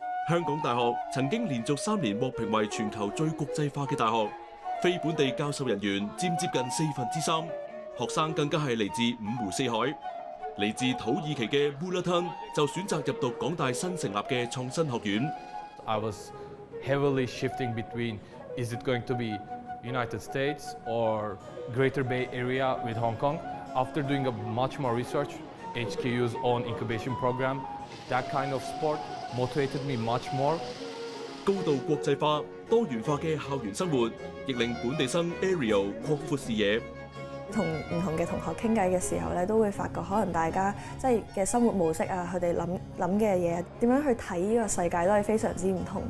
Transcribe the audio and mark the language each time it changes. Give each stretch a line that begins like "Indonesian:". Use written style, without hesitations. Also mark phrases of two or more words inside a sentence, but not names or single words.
Cantonese: 香港大學曾經連續3年獲評為全球最國際化嘅大學，非本地教授人員佔接近3/4，學生更加係嚟自五湖四海。嚟自土耳其嘅 Bulatan 就選擇入讀港大新成立嘅創新學院。
English: I was heavily shifting between is it going to be United States or Greater Bay Area with Hong Kong. After doing a much more research, HKU's own incubation program, that kind of sport motivated me much more.
Cantonese: 高度國際化、多元化嘅校園生活，亦令本地生 Ariel 擴闊視野。同唔同嘅同學傾偈嘅時候咧，都會發覺可能大家即係嘅生活模式啊，佢哋諗嘅嘢，點樣去睇呢個世界都係非常之唔同。